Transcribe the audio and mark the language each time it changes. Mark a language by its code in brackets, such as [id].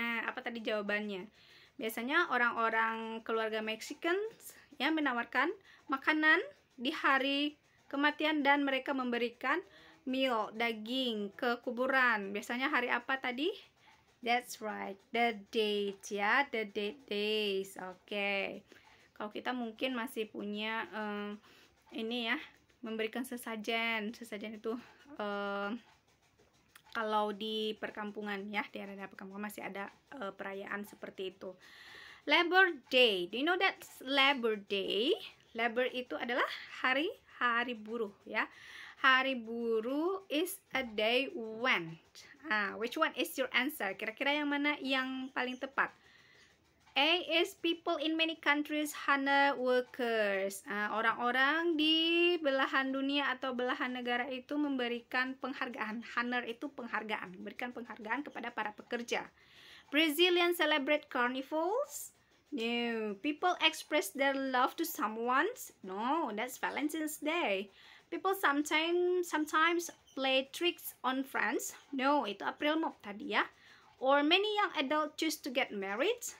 [id] Apa tadi jawabannya? Biasanya orang-orang keluarga Mexican ya menawarkan makanan di hari kematian dan mereka memberikan meal daging ke kuburan. Biasanya hari apa tadi? [en] That's right, the date ya, the date days. Oke. [id] Kalau kita mungkin masih punya ini ya, memberikan sesajen. Sesajen itu kalau di perkampungan ya, di area perkampungan masih ada perayaan seperti itu. [en] Labor Day. Do you know that Labor Day? [id] Labor itu adalah hari buruh ya. Hari buruh [en] is a day when. Which one is your answer? [id] Kira-kira yang mana yang paling tepat? [en] A is people in many countries honor workers. [id] Orang-orang di belahan dunia atau belahan negara itu memberikan penghargaan. Honor itu penghargaan, memberikan penghargaan kepada para pekerja. [en] Brazilians celebrate carnivals. No. People express their love to someone. No, that's Valentine's Day. People sometimes play tricks on friends. No, [id] itu April Mop tadi ya. [en] Or many young adults choose to get married.